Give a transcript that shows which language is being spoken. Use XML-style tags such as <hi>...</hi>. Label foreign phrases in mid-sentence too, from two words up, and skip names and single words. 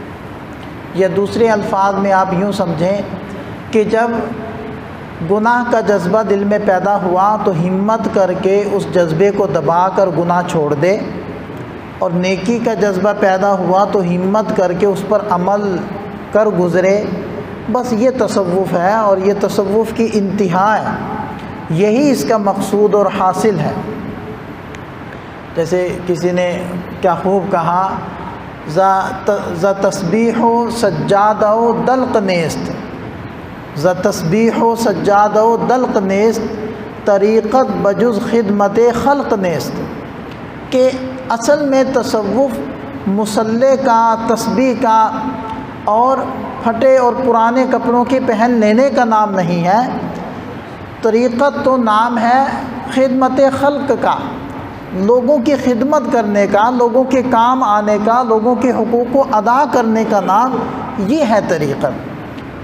<ur>یا دوسرے الفاظ میں آپ یوں سمجھیں کہ جب گناہ کا جذبہ دل میں پیدا ہوا تو ہمت کر کے اس جذبے کو دبا کر گناہ چھوڑ دے، اور نیکی کا جذبہ پیدا ہوا تو ہمت کر کے اس پر عمل کر گزرے، بس یہ تصوف ہے، اور یہ تصوف کی انتہا ہے، یہی اس کا مقصود اور حاصل ہے۔ جیسے کسی نے کیا خوب کہا،</ur> <fa>ز تسبیح و سجادہ و دلق نیست، ز تسبیح و سجادہ و دلق نیست، طریقت بجز خدمت خلق نیست،</fa> <ur>کہ اصل میں تصوف مصلے کا، تسبیح کا اور پھٹے اور پرانے کپڑوں کے پہن لینے کا نام نہیں ہے، طریقت تو نام ہے خدمت خلق کا، لوگوں کی خدمت کرنے کا، لوگوں کے کام آنے کا، لوگوں کے حقوق کو ادا کرنے کا نام یہ ہے طریقت۔</ur>